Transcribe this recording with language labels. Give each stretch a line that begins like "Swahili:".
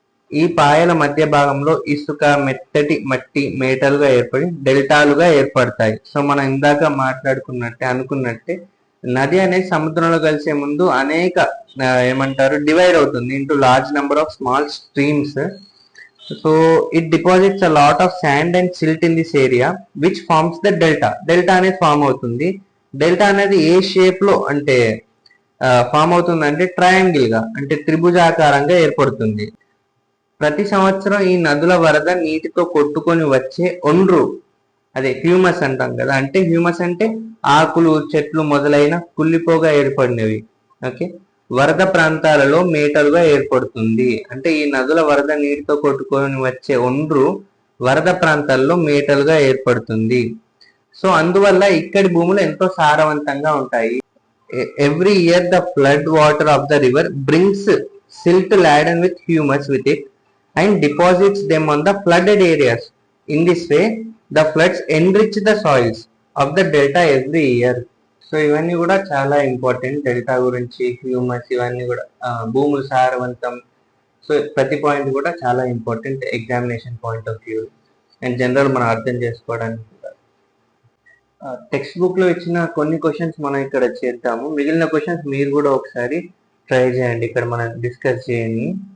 Telugu: ఈ పాయల మధ్య భాగంలో ఇసుక, మెత్తటి మట్టి మేటలుగా ఏర్పడి డెల్టాలుగా ఏర్పడతాయి. సో మనం ఇందాక అనుకున్నట్టే నది అనేది సముద్రంలో కలిసే ముందు అనేక డివైడ్ అవుతుంది
English: Into large number of small streams. So it deposits a lot of sand and silt in this area which forms the delta.
Telugu: Delta అనేది ఫామ్ అవుతుంది. డెల్టా అనేది ఏ షేప్ లో అంటే ఫామ్ అవుతుంది అంటే ట్రయాంగిల్ గా అంటే త్రిభుజాకారంగా ఏర్పడుతుంది. ప్రతి సంవత్సరం ఈ నదుల వరద నీటితో కొట్టుకొని వచ్చే ఒండ్రు, అదే హ్యూమస్ అంటాం కదా, అంటే హ్యూమస్ అంటే ఆకులు చెట్లు మొదలైన కుళ్ళిపోగా ఏర్పడినవి. ఓకే, వరద ప్రాంతాలలో మేటలుగా ఏర్పడుతుంది. అంటే ఈ నదుల వరద నీటితో కొట్టుకొని వచ్చే ఒండ్రు వరద ప్రాంతాల్లో మేటలుగా ఏర్పడుతుంది. సో అందువల్ల ఇక్కడి భూములు ఎంతో సారవంతంగా ఉంటాయి.
English: Every year the flood water of the river brings silt laden with humus with it and deposits them on the flooded areas. In this way, the floods enrich the soils of the delta every year.
Telugu: So ఇవన్నీ కూడా చాలా important. Delta గురించి, humus, ఇవన్నీ కూడా భూములు సారవంతం. So ప్రతి point కూడా చాలా important
English: examination point of view
Telugu: and general మనం అర్థం చేసుకోవడానికి. టెక్స్ట్ బుక్ లో ఇచ్చిన కొన్ని క్వశ్చన్స్ మనం ఇక్కడ చేద్దాము. మిగిలిన క్వశ్చన్స్ మీరు కూడా ఒకసారి ట్రై చేయండి, ఇక్కడ మనం డిస్కస్ చేయండి.